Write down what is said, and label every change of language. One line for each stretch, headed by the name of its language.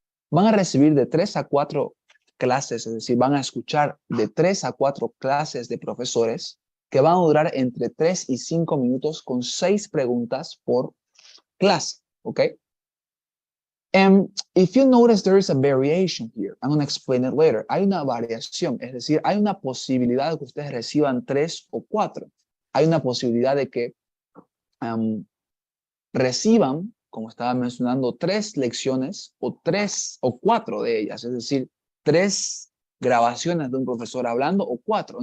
Spanish: Van a recibir de 3 a 4 clases, es decir, van a escuchar de 3 a 4 clases de profesores que van a durar entre 3 y 5 minutos con 6 preguntas por clase, ¿ok?
English: And if you notice there is a variation here, I'm going to explain it later.
Spanish: Hay una variación, es decir, hay una posibilidad de que ustedes reciban 3 o 4. Hay una posibilidad de que reciban, como estaba mencionando, 3 lecciones o 3 o 4 de ellas, es decir, 3 grabaciones de un profesor hablando o 4.